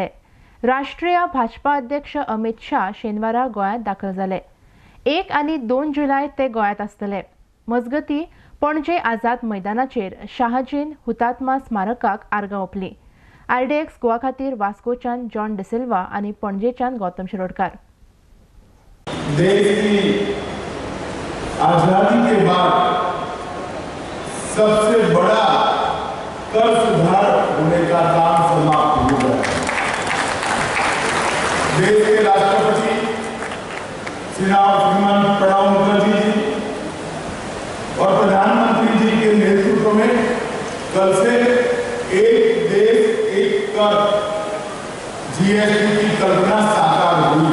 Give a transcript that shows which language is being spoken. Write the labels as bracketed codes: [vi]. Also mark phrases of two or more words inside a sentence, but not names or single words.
[kok] राष्ट्रीय भाजपा अध्यक्ष अमित शाह शेनवारा गोंयांत दाखल जाले। 1 आनी 2 जुलय ते गोंयांत आसतले। मजगती पणजे आझाद मैदानाचेर शाहजीन हुतात्मा स्मारकाक आर्गां ओपली। RDX गोवा खातीर वास्कोच्यान जॉन डिसिल्वा आनी पणजेच्यान गौतम शिरोडकार। [hi] देश की आजादी के बाद सबसे बड़ा कर सुधार होने का काम समाप्त हो गया। देश के राष्ट्रपति श्रीमान प्रणब मुखर्जी जी और प्रधानमंत्री जी के नेतृत्व में कल से एक देश एक कर जीएसटी की कल्पना साकार हुई।